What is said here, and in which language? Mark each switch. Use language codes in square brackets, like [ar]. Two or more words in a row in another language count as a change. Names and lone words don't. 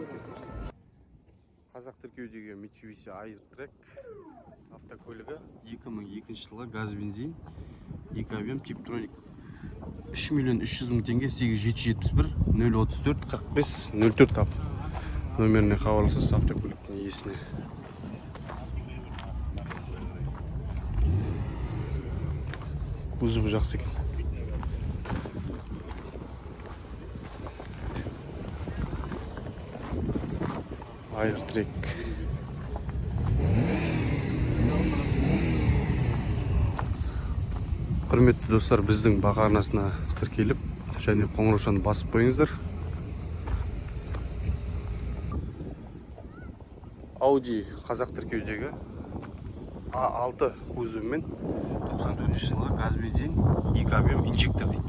[kk] Қазақ тіркеудегі Mitsubishi Air-Track автокөлігі 2002 жылғы газ бензин 2 объем Tiptronic 3 миллион 300 мың теңге, 8771 034 45 04 нөміріне хабарласасыз автокөліктің иесіне. Кузовы жақсы екен. Air-Track. Құрметті достар, біздің баға арнасына тіркеліп, және қоңыраушаны басып қойыңыздар. Audi Қазақ тіркеудегі A6 кузовымен 94 жылғы газ бензин 2 объем инжектор дейді.